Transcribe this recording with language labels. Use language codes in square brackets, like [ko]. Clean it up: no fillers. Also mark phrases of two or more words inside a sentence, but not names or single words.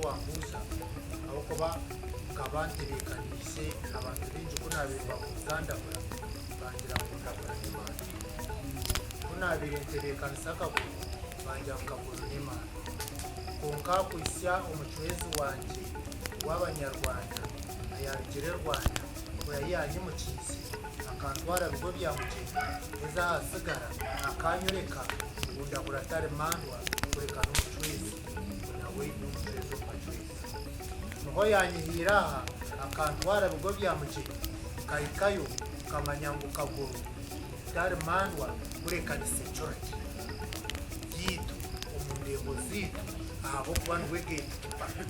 [cgg] wambuuza ahabwokuba nkaba ntebeekaniise abantu bingi kunaabire bakugandagura bangira ngu ndagura n'emaani kunaabire ntebeekanisa akaguru bangira ngu kaguru n'emaani konka kwisya omucwezi wangye w'abanyarwanda ayarugire Rwanda oyayanyimukiise akantwara bigo bya mugeni eza hasigara akanyoreka ngu ndagura tari mandwa kureka n'omucwezi nawe n'omucwezi omubacwezi niho yanyihiira aha akantwara bigo bya mugeni kahikayo kamanya ngu kaguru tari mandwa kureka ni security yiitu omu ndengo ziitu ahabwokuba niwe gatekeeper